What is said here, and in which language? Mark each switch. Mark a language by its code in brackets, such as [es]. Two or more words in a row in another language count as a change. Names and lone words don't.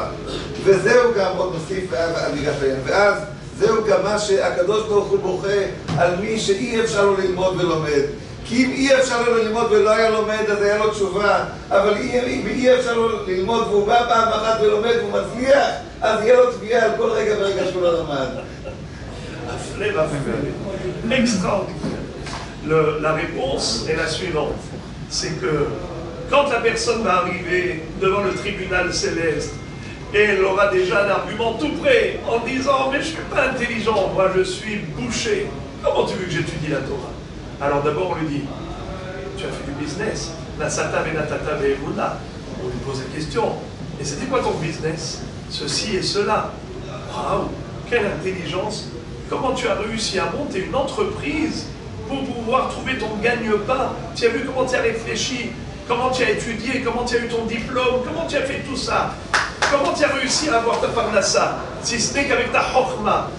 [he] וזהו גם עוד נוסיף ואז זהו גם מה שהקדוש ברוך הוא בוכה על מי שאי אפשר לו ללמוד ולומד. כי אם אי אפשר לו ללמוד ולא היה לומד, אז היה לו תשובה. אבל אם אי אפשר לו ללמוד והוא בא פעם אחת ולומד והוא מצליח, אז יהיה לו תביעה על כל רגע ורגע שהוא לא למד. [fr] Extraordinaire. La réponse est la suivante. C'est que quand la personne va arriver devant le tribunal céleste, et elle aura déjà un argument tout prêt en disant « Mais je ne suis pas intelligent, moi je suis bouché. Comment tu veux que j'étudie la Torah ?» Alors d'abord on lui dit « Tu as fait du business. [he] נשאת ונתת באמונה. [fr] » On lui pose la question. « Et c'était quoi ton business? Ceci et cela. » Waouh, quelle intelligence! Comment tu as réussi à monter une entreprise pour pouvoir trouver ton gagne-pain? Tu as vu comment tu as réfléchi? Comment tu as étudié? Comment tu as eu ton diplôme? Comment tu as fait tout ça? Comment tu as réussi à avoir ta parnassa, si ce n'est qu'avec ta chokhma?